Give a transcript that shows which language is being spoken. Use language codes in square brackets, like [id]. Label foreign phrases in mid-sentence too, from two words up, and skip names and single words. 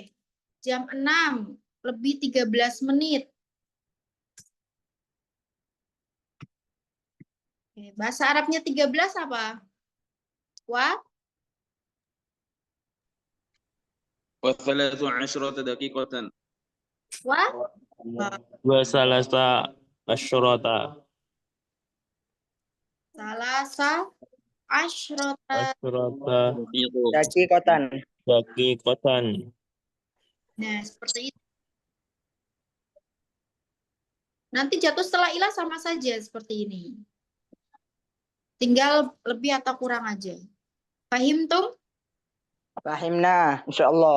[id] Jam 6 lebih 13 menit. Oke, bahasa Arabnya 13 apa? [ar] Wa? وثلاث عشرة دقيقة. Wa? وثلاث عشرة. ثلاث عشرة. Asyrota دقيقة. daqiqatan. [id] Nah, seperti itu. Nanti jatuh setelah ilah sama saja seperti ini. Tinggal lebih atau kurang aja. Pahim tuh? [ar] فهمنا، إن شاء الله.